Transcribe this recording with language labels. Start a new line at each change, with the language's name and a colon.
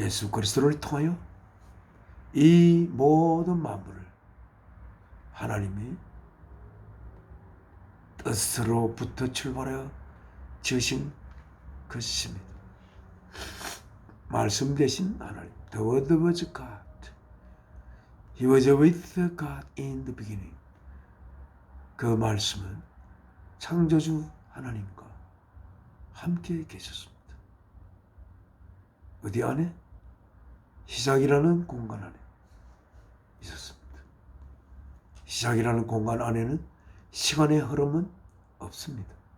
Korean: 그리스도를 통하여 이 모든 만물을 하나님이 뜻으로부터 출발하여 지으신 것입니다. 말씀 되신 하나님,
English: The Word was God. He was with God in the beginning.
Korean: 그 말씀은 창조주 하나님과 함께 계셨습니다. 어디 안에? 시작이라는 공간 안에 있었습니다. 시작이라는 공간 안에는 시간의 흐름은 없습니다.